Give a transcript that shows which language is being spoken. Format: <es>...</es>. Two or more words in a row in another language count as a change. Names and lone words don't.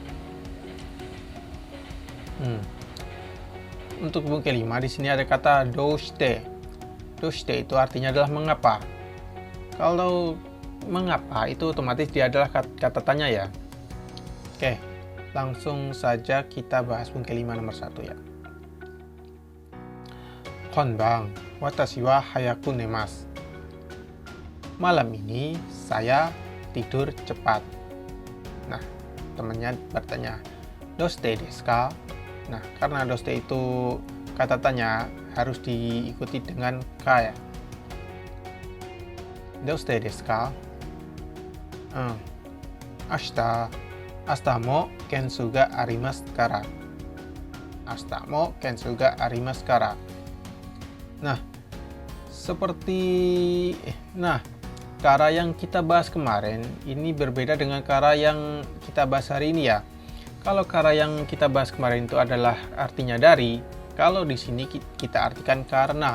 <id>Untuk bungke 5 di sini ada kata doushite. Doushite itu artinya adalah mengapa. Kalau mengapa itu otomatis dia adalah kata tanya ya. Oke, langsung saja kita bahas bungke 5 nomor 1 ya. Konbang,</id> <ja>私は早く寝ます.</ja> <id>Malam ini saya tidur cepat. Nah, temannya bertanya,</id> <ja>どうしてですか?</ja> <id>Nah, karena doshite itu kata tanya, harus diikuti dengan ka ya.</id> <ja>どうしてですか？明日もケンスがありますから. 明日もケンスがありますから.</ja> <id>Nah, kara yang kita bahas kemarin ini berbeda dengan kara yang kita bahas hari ini ya. Kalau kara yang kita bahas kemarin itu adalah artinya dari, kalau di sini kita artikan karena.</id>